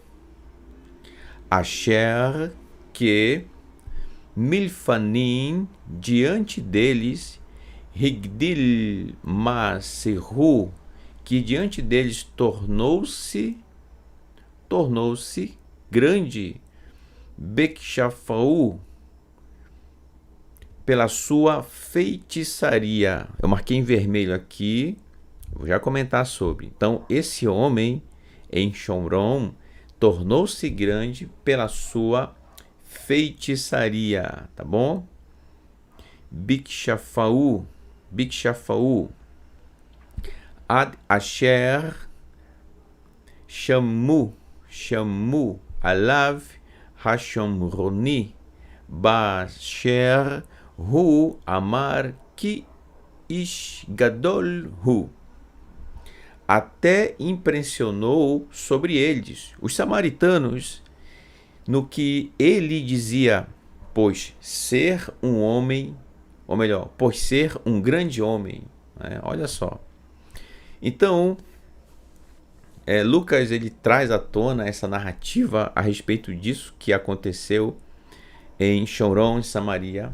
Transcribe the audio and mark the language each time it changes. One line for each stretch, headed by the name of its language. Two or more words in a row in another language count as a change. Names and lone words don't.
Portuguese: Asher, que Milfanim, diante deles,
Hebrew: הגדיל מעשהו,
Portuguese: que diante deles tornou-se grande, Bekshafau, pela sua feitiçaria. Eu marquei em vermelho aqui, vou já comentar sobre. Então, esse homem em Shomron tornou-se grande pela sua feitiçaria, tá bom?
Hebrew: בכשפיו עד אשר שמעו עליו השמרוני באשר הוא אמר כי איש גדול הוא.
Portuguese: Até impressionou sobre eles, os samaritanos, no que ele dizia, pois ser um homem, ou melhor, pois ser um grande homem. Olha só. Então, Lucas ele traz à tona essa narrativa a respeito disso que aconteceu em Shomron, em Samaria.